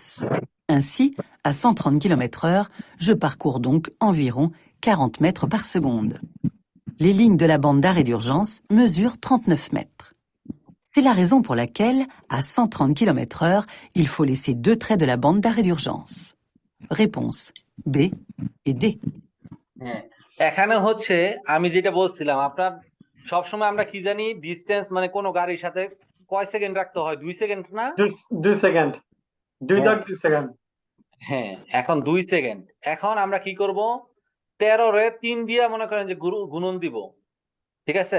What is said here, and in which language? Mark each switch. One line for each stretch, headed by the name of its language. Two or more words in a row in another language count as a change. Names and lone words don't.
French: Ainsi, à 130 km/h, je parcours donc environ 40 mètres par seconde. Les lignes de la bande d'arrêt d'urgence mesurent 39 mètres. C'est la raison pour laquelle, à 130 km/h, il faut laisser 2 traits de la bande d'arrêt d'urgence. Réponse B et D.
Bangla: হ্যাঁ, এখানে হচ্ছে আমি যেটা বলছিলাম, আপনার সবসময় আমরা কি জানি ডিসটেন্স মানে কোন গাড়ির সাথে কয় সেকেন্ড রাখতে হয়, 2 সেকেন্ড না? 2 সেকেন্ড, 2 দাগ 2 সেকেন্ড। হ্যাঁ, এখন 2 সেকেন্ড। এখন আমরা কি করব, 13 রে 3 দিয়া মনে করেন যে গুণন দিব, ঠিক আছে?